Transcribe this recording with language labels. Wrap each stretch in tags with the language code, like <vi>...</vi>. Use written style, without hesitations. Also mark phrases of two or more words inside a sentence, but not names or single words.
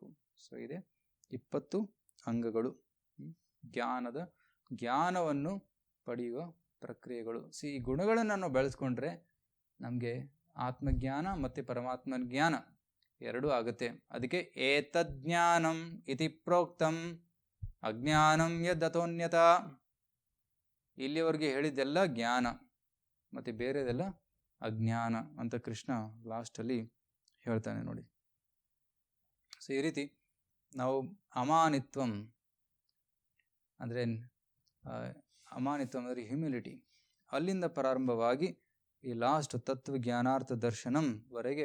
<kn>ಸೊ ಇದೆ 20 ಅಂಗಗಳು, ಜ್ಞಾನವನ್ನು ಪಡೆಯುವ ಪ್ರಕ್ರಿಯೆಗಳು. ಈ ಗುಣಗಳನ್ನು ನಾವು ಬೆಳೆಸ್ಕೊಂಡ್ರೆ ನಮಗೆ ಆತ್ಮಜ್ಞಾನ ಮತ್ತು ಪರಮಾತ್ಮ ಜ್ಞಾನ ಎರಡೂ ಆಗುತ್ತೆ. ಅದಕ್ಕೆ</kn> <sa>ಏತಜ್ಞಾನಂ ಇತಿ ಪ್ರೋಕ್ತಂ ಅಜ್ಞಾನಂ ಯದತೋನ್ಯತ,</sa> <kn>ಇಲ್ಲಿವರೆಗೆ ಹೇಳಿದ್ದೆಲ್ಲ ಜ್ಞಾನ ಮತ್ತು ಬೇರೆದೆಲ್ಲ ಅಜ್ಞಾನ ಅಂತ ಕೃಷ್ಣ ಲಾಸ್ಟಲ್ಲಿ ಹೇಳ್ತಾನೆ ನೋಡಿ. ಸೊ ಈ ರೀತಿ ನಾವು ಅಮಾನಿತ್ವಂ ಅಂದರೆ ಅಂದರೆ ಹ್ಯುಮಿಲಿಟಿ, ಅಲ್ಲಿಂದ ಪ್ರಾರಂಭವಾಗಿ ಈ ಲಾಸ್ಟ್ ತತ್ವಜ್ಞಾನಾರ್ಥ ದರ್ಶನಂವರೆಗೆ.</kn>